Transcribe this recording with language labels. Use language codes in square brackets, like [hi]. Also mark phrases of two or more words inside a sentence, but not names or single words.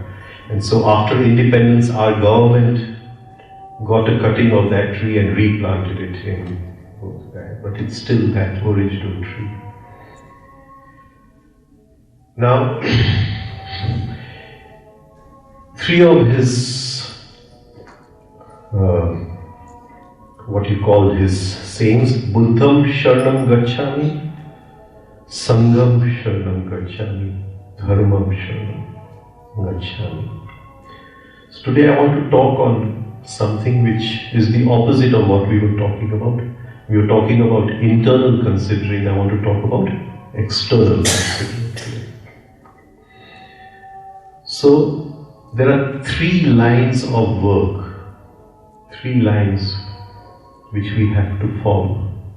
[en] And so after independence, our government got a cutting of that tree and replanted it in Bodhgaya. But it's still that original tree. Now, three of his, what you call his sayings, [pi] Buddham Sharanam Gacchami, Sangham Sharanam Gacchami, Dharmam Sharanam Gacchami. [en] So today I want to talk on something which is the opposite of what we were talking about. We were talking about internal considering. I want to talk about external considering today. So there are three lines of work, three lines which we have to follow.